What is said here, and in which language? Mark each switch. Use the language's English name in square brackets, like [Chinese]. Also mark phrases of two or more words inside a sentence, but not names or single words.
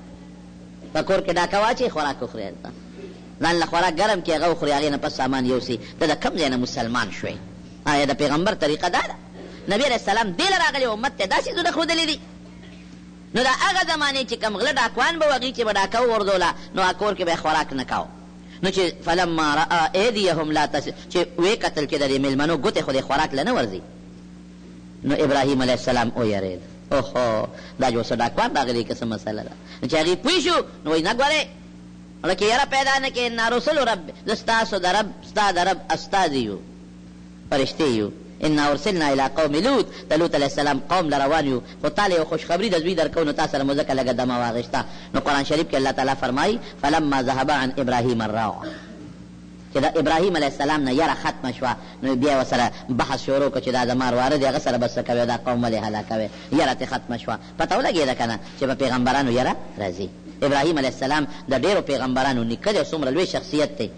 [Pashto] په کور کې ډاکه واچي خوراک وخوري، ځان له خوراک ګرم کړي هغه وخوري، هغې نه پس سامان یوسي. ته د کوم ځای نه مسلمان شوی؟ آیا د پیغمبر طریقه دا ده؟ نبي [Arabic] علیه السلام [Pashto] دې له راغلی امت ته داسې څیزونه ښودلي دي. نو دا هغه زمانې چې کوم غله ډاکوان به و هغې چې به ډاکه وغورځوله نو هغه کور کې به یې خوراک نه کوو. نو چې [Arabic] فلما رأى ایدیهم لا تصل، [Pashto] چې ویې کتل چې د دې مېلمنو ګوتې خو دې خوراک له نه ورځي، نو ابراهیم [Arabic] علیه السلام [Pashto] ویرېد. اوهو دا جو څه ډاکوان راغلي که څه مسله ده. نو چې هغې پوه شو نو وایي نه ګورې لکه یره پیدا نه کړې، [Arabic] انا رسل رب، [Pashto] زه ستاسو د رب ستا د رب استازي یو، فرشتې یو. [Arabic] انا ارسلنا الى قوم لوط، [Pashto] د لوط [Arabic] علیه السلام [Pashto] قوم له روان یو، خو تا له یو خوشخبري د زوی درکو نو تا سره مو ځکه لږه دمه واغېسته. نو قرآن شریف کې الله تعالی فرمایي [Arabic] فلما ذهب عن ابراهیم الروع، [Pashto] چې د ابراهیم [Arabic] علیه السلام [Pashto] نه یره ختمه شوه نو بیا ورسره بحث شروع کړه چې دا زما وراره دی هغه سره به څه کوې، دا قوم ولې هلاکوې، یره ترې ختمه شوه. پته ولګېده که نه چې په پیغمبرانو یره راځي. ابراهیم [Arabic] علیه السلام [Pashto] د ډېرو پیغمبرانو نیکه دی، څومره لوی شخصیت دی.